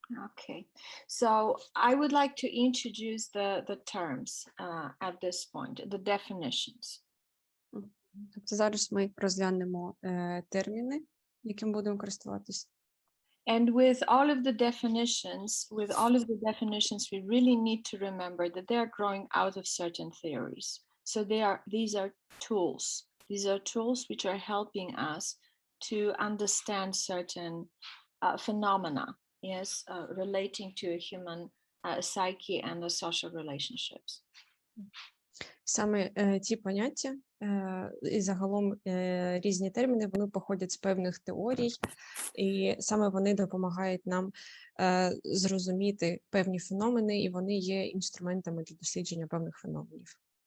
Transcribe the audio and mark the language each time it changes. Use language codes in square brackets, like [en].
[en] Okay, so I would like to introduce the terms at this point, the definitions. [uk] Тобто зараз ми розглянемо терміни, яким будемо користуватись. [en] And with all of the definitions, we really need to remember that they are growing out of certain theories. So these are tools. These are tools which are helping us to understand certain phenomena, yes, relating to a human psyche and the social relationships. [uk] Саме ці поняття і загалом різні терміни, вони походять з певних теорій, і саме вони допомагають нам зрозуміти певні феномени, і вони є інструментами для дослідження певних феноменів.